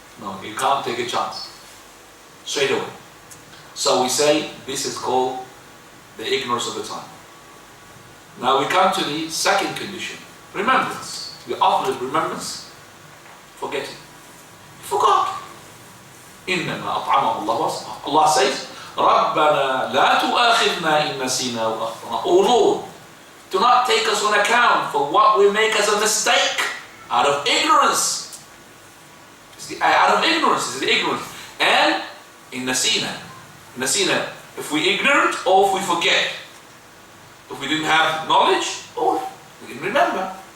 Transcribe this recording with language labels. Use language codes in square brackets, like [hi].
[en] No, you can't take a chance. Straight away. So we say this is called the ignorance of the time. Now we come to the second condition. Remembrance. The opposite of remembrance, forgetting. You forgot. [ar] إنما أطعمه الله وسقاه. Allah says, رَبَّنَا لَا تُؤَاخِذْنَا إِن نَسِينَا وَأَخْطَأْنَا. [en] Oh Lord, do not take us on account for what we make as a mistake out of ignorance. Out of ignorance is the ignorance. And in nasina. Nasina, if we ignorant or if we forget. If we didn't have knowledge or we didn't remember.